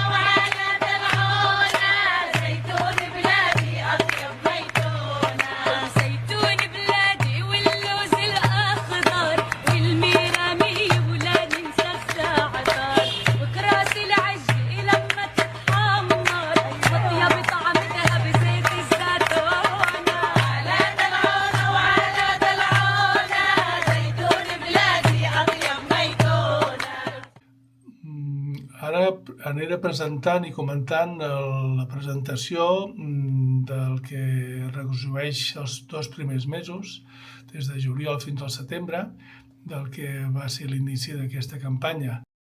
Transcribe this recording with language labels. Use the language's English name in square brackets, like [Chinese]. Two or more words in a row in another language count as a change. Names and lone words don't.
[Arabic] وعلى دلعونا زيتون بلادي أطيب ميتونا زيتون بلادي واللوز الأخضر والميرامي ولا ننسى الزعتر وكراس العج لما تتحمر وطيب طعمتها بزيت الزيتون على دلعونا وعلى دلعونا زيتون بلادي أطيب ميتونا. [Catalan] Ara aniré presentant i comentant la presentació del que resumeix els 2 primers mesos, des de juliol fins al setembre, del que va ser l'inici d'aquesta campanya.